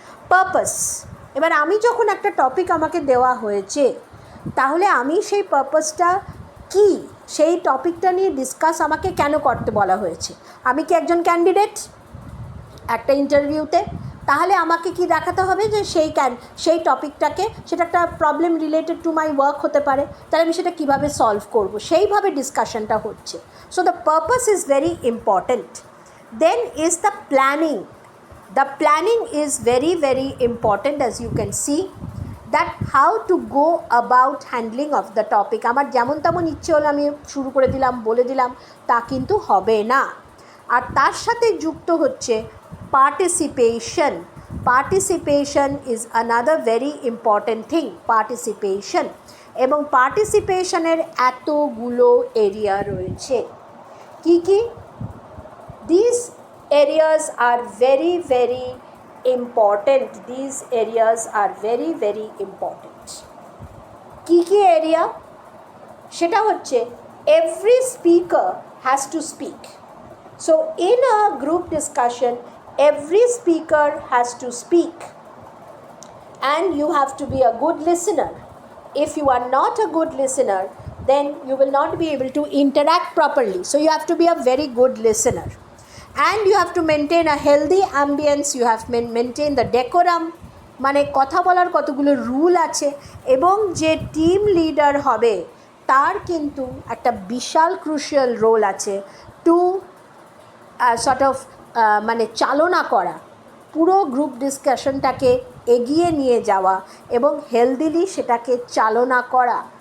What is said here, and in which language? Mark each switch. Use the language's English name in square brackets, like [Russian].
[Bangla] Purpose, এবার আমি যখন একটা টপিক আমাকে দেওয়া হয়েছে, তাহলে আমি সেই পারপাসটা কি, সেই টপিকটা নিয়ে ডিসকাস আমাকে কেন করতে বলা হয়েছে? আমি কি একজন ক্যান্ডিডেট একটা ইন্টারভিউতে? তাহলে আমাকে কি দেখাতে হবে যে সেই টপিকটাকে, সেটা একটা [English] problem related to my work [Bangla] হতে পারে, তাহলে আমি সেটা কীভাবে সলভ করব, সেইভাবে ডিসকাশনটা হচ্ছে। [English] So the purpose is very important. Then is the planning. The planning is very, very important, as you can see. That how to go about handling of the topic. [Bangla] আমার যেমন তেমন ইচ্ছে হলো আমি শুরু করে দিলাম, বলে দিলাম, তা কিন্তু হবে না। আর তার সাথে যুক্ত হচ্ছে participation. [English] Participation is another very important thing, participation. [Bangla] এবং পার্টিসিপেশনের এতগুলো এরিয়া রয়েছে। কি কি? [English] These areas are very, very important. These areas are very, very important. [Bangla] কি কি এরিয়া? সেটা হচ্ছে [English] every speaker has to speak. So in a group discussion, every speaker has to speak. And you have to be a good listener. If you are not a good listener, then you will not be able to interact properly. So you have to be a very good listener. And you have to maintain a healthy ambience, you have to maintain the decorum, [Bangla] মানে কথা বলার কতগুলো rule আছে। এবং যে team leader হবে তার কিন্তু একটা বিশাল ক্রুশিয়াল রোল আছে [English] to sort of [Bangla] মানে চালনা করা, পুরো গ্রুপ ডিসকাশনটাকে এগিয়ে নিয়ে যাওয়া এবং হেলদিলি সেটাকে চালনা করা।